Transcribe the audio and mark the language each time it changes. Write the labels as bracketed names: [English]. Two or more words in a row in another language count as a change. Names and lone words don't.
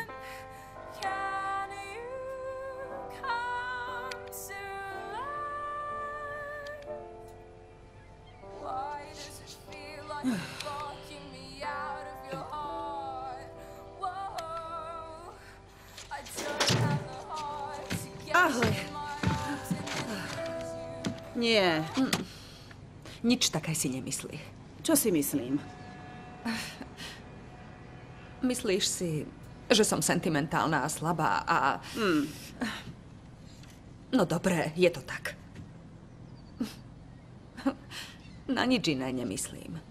[English] Can you come to life? Why does it feel like you're blocking me out of your heart? Whoa, I don't have the heart to get [Slovak] Ahoj. [English] in my arms and lose you. [Slovak] Nie. Nič také si nemyslí. Čo si myslím? Myslíš si, že som sentimentálna a slabá a... No dobré, je to tak. Na nič iné nemyslím.